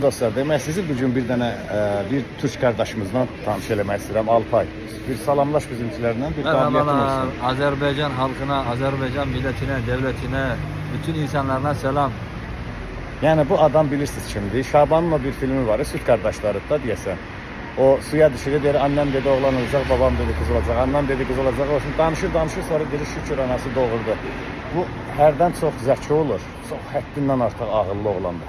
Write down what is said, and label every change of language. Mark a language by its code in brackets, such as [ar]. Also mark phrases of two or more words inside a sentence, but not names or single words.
[az] Dostlar, demək sizi bugün bir dənə bir Türk qardaşımızla tanış eləmək istəyirəm, Alpay. Bir salamlaş bizimkilərlə, bir qabiliyyətin olsun. [tr] Merhabalar, Azerbaycan halkına, Azerbaycan milletine, devletine, bütün insanlarına selam. [az] Yəni bu adam bilirsiniz kimdir? Şabanın o bir filmi var, Süt qardaşları da deyəsən. O suya düşür, deyir [tr] annem dedi oğlan olacaq, babam dedi kız olacaq, annem dedi kız olacaq. [az] Olsun danışır, sonra deyir şükür anası doğurdu. Bu hərdən çox zəki olur, çox həddindən artıq ağıllı oğlandır.